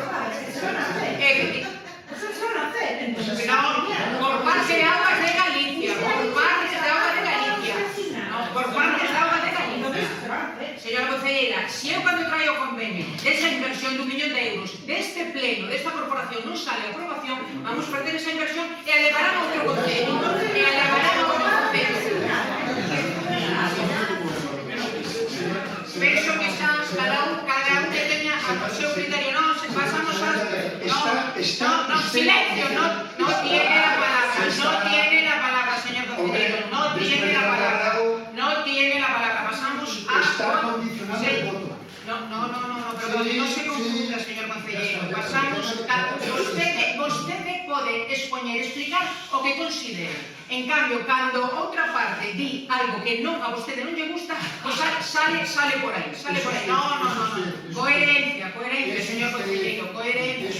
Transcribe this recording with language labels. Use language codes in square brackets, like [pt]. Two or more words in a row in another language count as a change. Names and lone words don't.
[gl] Por parte de Augas de Galicia, Señora concelleira, se eu cando traio o convenio desa inversión de 1 millón de euros deste pleno, desta corporación, non sale a aprobación, vamos perder esa inversión e a levarán a outro concello. Penso que xa cada un que teña o seu criterio. Non, pasamos a... [es] No, silencio, no tiene la palabra, señor concelleiro, no tiene la palabra. [gl] Pasamos a... [es] Está condicionado el voto. No, pero no se confunda, señor concelleiro. [gl] Pasamos a... Vostede pode explicar o que considere. En cambio, cando outra parte di algo que a vostede non lle gusta, pois sale por aí. [es] No. Coherencia, señor concelleiro, coherencia.